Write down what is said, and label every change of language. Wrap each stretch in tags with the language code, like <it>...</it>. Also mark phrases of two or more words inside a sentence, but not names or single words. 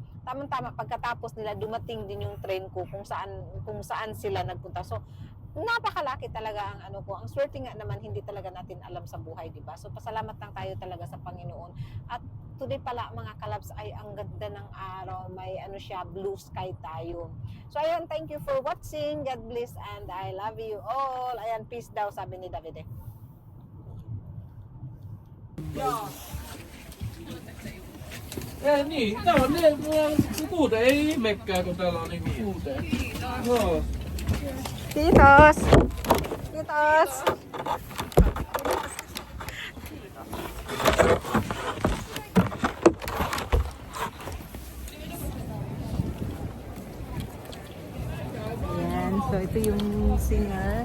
<tl>tamang-tama pagkatapos nila dumating din yung train ko kung saan sila nagpunta. So napakalaki talaga ang ano ko. Ang swerte nga naman hindi talaga natin alam sa buhay, di ba? So pasalamat lang tayo talaga sa Panginoon. At today pala mga kalabs ay ang ganda ng araw, may ano siya,</tl> <en>blue sky</en> <tl>tayo. So ayun,</tl> <en>thank you for watching. God bless and I love you all.</en> <tl>Ayan, peace daw sabi ni David.</tl> <fi>Niin, tää on ne kuute, ei mekkää kun täällä on niinku kuute. Joo.</fi> <tl>Titos! Titos! Ayan, so ito yung singer.</tl>